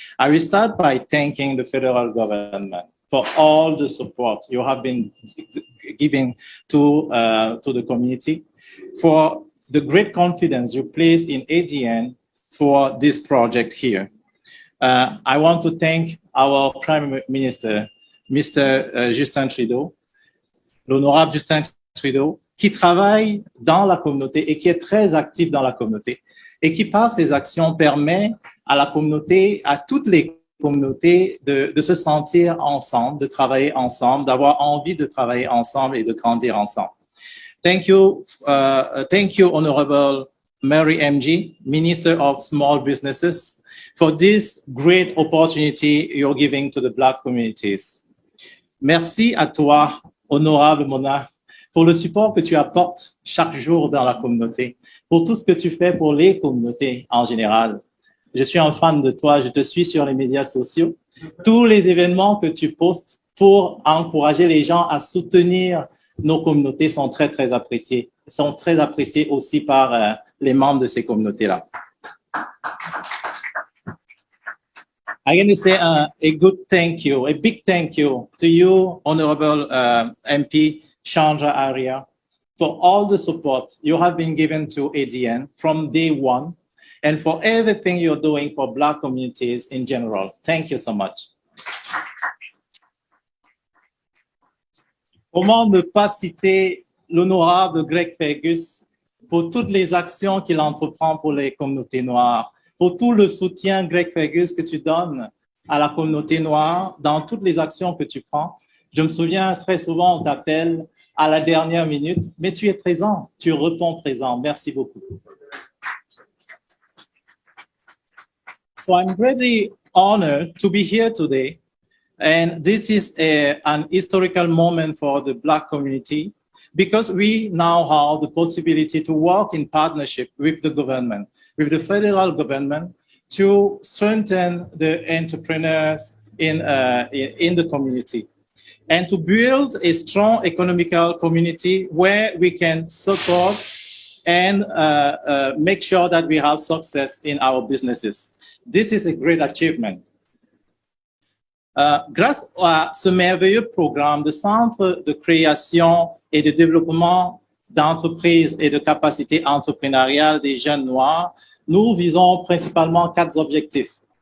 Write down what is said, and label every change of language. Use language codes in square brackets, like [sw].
[en] I will start by thanking the federal government for all the support you have been giving to the community, for the great confidence you place in ADN for this project here. I want to thank our Prime Minister, Mr. [fr] Justin Trudeau, l'honorable Justin Trudeau, qui travaille dans la communauté et qui est très actif dans la communauté et qui, par ses actions, permet à la communauté, à toutes les communautés de se sentir ensemble, de travailler ensemble, d'avoir envie de travailler ensemble et de grandir ensemble. [en] Thank you, Honorable Mary MG, Minister of Small Businesses, for this great opportunity you're giving to the Black communities. [fr] Merci à toi, Honorable Mona, pour le support que tu apportes chaque jour dans la communauté, pour tout ce que tu fais pour les communautés en général. Je suis un fan de toi, je te suis sur les médias sociaux. Tous les événements que tu postes pour encourager les gens à soutenir nos communautés sont très, très appréciés. Sont très appréciés aussi par les membres de ces communautés-là. [en] I'm going to say a good thank you, a big thank you to you, Honorable MP Chandra Arya, for all the support you have been given to ADN from day one and for everything you're doing for Black communities in general. Thank you so much. [fr] Comment ne pas citer l'honorable Greg Fergus, pour toutes les actions qu'il entreprend pour les communautés noires, pour tout le soutien, Greg Fergus, que tu donnes à la communauté noire dans toutes les actions que tu prends. Je me souviens très souvent, on t'appelle à la dernière minute, mais tu es présent, tu réponds présent. Merci beaucoup. [en] So I'm really honored to be here today. And this is an historical moment for the Black community because we now have the possibility to work in partnership with the government, with the federal government, to strengthen the entrepreneurs in the community and to build a strong economical community where we can support and make sure that we have success in our businesses. This is a great achievement. [fr] Grâce à ce merveilleux programme de centre de création et de développement d'entreprises et de capacités entrepreneuriales des jeunes noirs, nous visons principalement 4 objectifs.